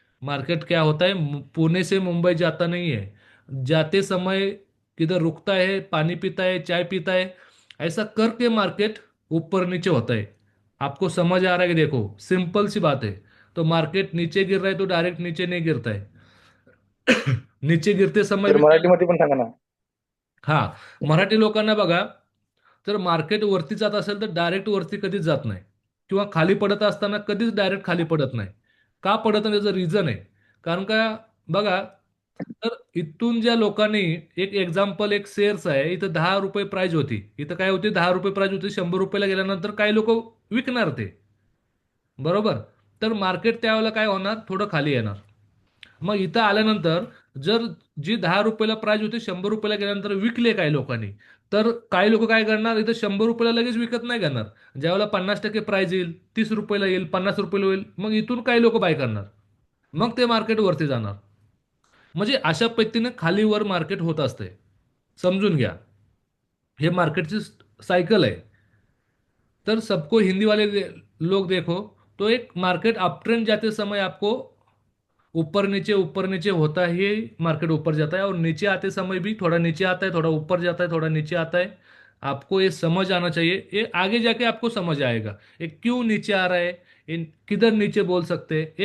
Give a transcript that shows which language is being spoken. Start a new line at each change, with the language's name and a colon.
Hindi: Market क्या होता है, पुणे से मुंबई जाता नहीं है। जाते समय किधर रुकता है, पानी पीता है, चाय पीता है, ऐसा करके मार्केट ऊपर नीचे होता है। आपको समझ आ रहा है कि देखो सिंपल सी बात है। तो मार्केट नीचे गिर रहा है तो डायरेक्ट नीचे नहीं गिरता है। नीचे गिरते समय
Marathi: तर
Hindi: भी क्या,
Marathi: मराठीमध्ये पण सांगा ना. हा, मराठी लोकांना बघा, जर मार्केट वरती जात असेल तर डायरेक्ट वरती कधीच जात नाही, किंवा खाली पडत असताना कधीच डायरेक्ट खाली पडत नाही. का पडत नाही त्याचं रिझन आहे. कारण का, बघा, तर इथून ज्या लोकांनी, एक एक्झाम्पल, एक शेअर्स आहे, इथं 10 रुपये प्राइस होती, इथं काय होती, 10 रुपये प्राइस होती, 100 रुपयाला गेल्यानंतर काही लोक विकणार ते, बरोबर. तर मार्केट त्यावेळेला काय होणार, थोडं खाली येणार. मग इथं आल्यानंतर, जर जी 10 रुपयाला प्राइस होती 100 रुपयाला गेल्यानंतर विकले काही लोकांनी, तर काही लोक काय करणार, इथं 100 रुपयाला लगेच विकत नाही करणार. ज्यावेळेला 50% प्राइस येईल, 30 रुपयाला येईल, 50 रुपयाला होईल, मग इथून काही लोक बाय करणार. मग ते मार्केट वरती जाणार. म्हणजे अशा पद्धतीने खालीवर मार्केट होत असते. समजून घ्या, हे मार्केटची सायकल
Hindi: है. तर सबको हिंदी वाले लोग देखो, तो एक मार्केट अप ट्रेंड जाते समय आपको ऊपर नीचे होता ही मार्केट ऊपर जाता है, और नीचे आते समय भी थोड़ा नीचे आता है, थोड़ा ऊपर जाता है, थोड़ा नीचे आता है। आपको ये समझ आना चाहिए, ये आगे जाके आपको समझ आएगा ये क्यों नीचे आ रहा है, इन किधर नीचे बोल सकते हैं।